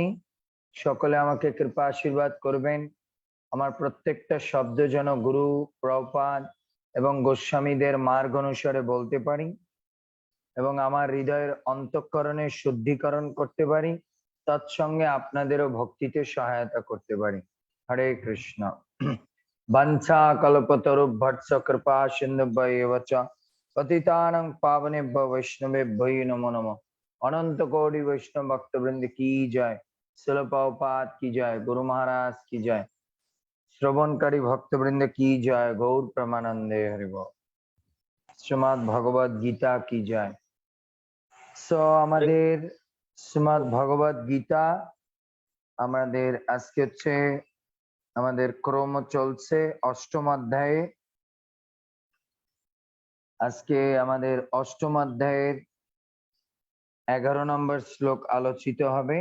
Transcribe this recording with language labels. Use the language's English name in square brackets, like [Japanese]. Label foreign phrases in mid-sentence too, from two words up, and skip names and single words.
[Bangla] সকলে আমাকে কৃপা আশীর্বাদ করবেন, আমার প্রত্যেকটা শব্দ যেন গুরু প্রভুপাদ এবং গোস্বামীদের মার্গ অনুসারে বলতে পারি এবং আমার হৃদয়ের অন্তঃকরণে শুদ্ধিকরণ করতে পারি, তৎসঙ্গে আপনাদেরও ভক্তিতে সহায়তা করতে পারি। [Sanskrit] হরে কৃষ্ণ। বাঞ্ছা কল্পতরুভ্যর্ৎস কৃপা সিন্ধুভ্যেব চ पतितानां पावनेभ्यो वैष्णवेभ्यो नमो नमः। [Hindi] अनंत कोटि वैष्णव भक्त वृंद की जय, श्रील प्रभुपाद की जय, गुरु महाराज की जय, श्रवणकारी भक्त वृंद की जय, [Bangla] গৌর প্রেমানন্দে হরি বোল। [Hindi] श्रीमद् भगवद गीता की जय। [Bangla] सो আমাদের শ্রীমদ্ ভগবদ গীতা আমাদের আজকে হচ্ছে আমাদের ক্রম চলছে অষ্টম অধ্যায়ে। আজকে আমাদের অষ্টম অধ্যায়ের 11 নম্বর শ্লোক আলোচিত হবে।